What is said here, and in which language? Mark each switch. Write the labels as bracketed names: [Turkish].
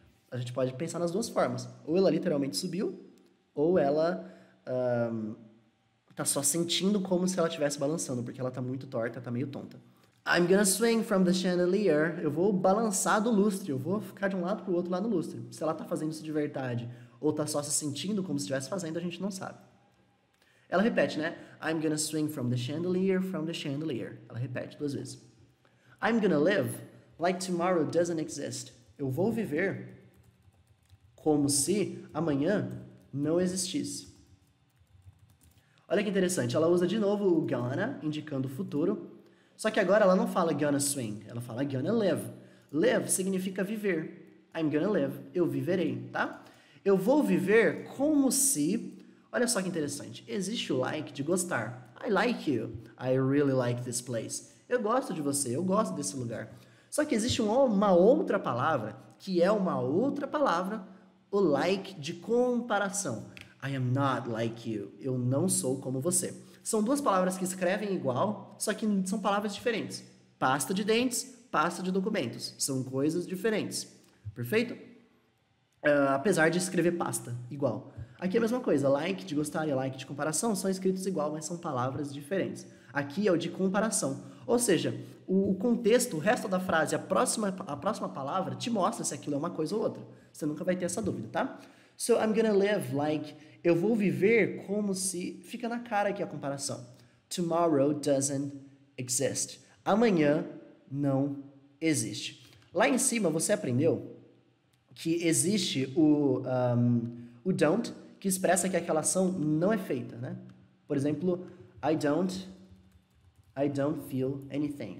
[Portuguese] A gente pode pensar nas duas formas. Ou ela literalmente subiu, ou ela tá só sentindo como se ela estivesse balançando, porque ela tá muito torta, tá meio tonta. [English] I'm gonna swing from the chandelier. [Portuguese] Eu vou balançar do lustre, eu vou ficar de um lado pro outro lá no lustre. Se ela tá fazendo isso de verdade ou tá só se sentindo como se estivesse fazendo, a gente não sabe. Ela repete, né? [English] I'm gonna swing from the chandelier, from the chandelier. [Portuguese] Ela repete 2 vezes. [English] I'm gonna live like tomorrow doesn't exist. [Portuguese] Eu vou viver como se amanhã não existisse. Olha que interessante, ela usa de novo o gonna, indicando o futuro. Só que agora ela não fala gonna swing, ela fala gonna live. Live significa viver. [English] I'm gonna live, [Portuguese] eu viverei, tá? Eu vou viver como se... Olha só que interessante, existe o like de gostar. [English] I like you, I really like this place. [Portuguese] Eu gosto de você, eu gosto desse lugar. Só que existe uma outra palavra, que é uma outra palavra, o like de comparação. [English] I am not like you, [Portuguese] eu não sou como você. São 2 palavras que escrevem igual, só que são palavras diferentes. Pasta de dentes, pasta de documentos. São coisas diferentes. Perfeito? Apesar de escrever pasta igual. Aqui é a mesma coisa. Like de gostar e like de comparação são escritos igual, mas são palavras diferentes. Aqui é o de comparação. Ou seja, o contexto, o resto da frase, a próxima palavra te mostra se aquilo é uma coisa ou outra. Você nunca vai ter essa dúvida, tá? [English] So I'm gonna live like... [Portuguese] Eu vou viver como se... Fica na cara aqui a comparação. [English] Tomorrow doesn't exist. [Portuguese] Amanhã não existe. Lá em cima você aprendeu que existe o don't, que expressa que aquela ação não é feita, né? Por exemplo, [English] I don't feel anything.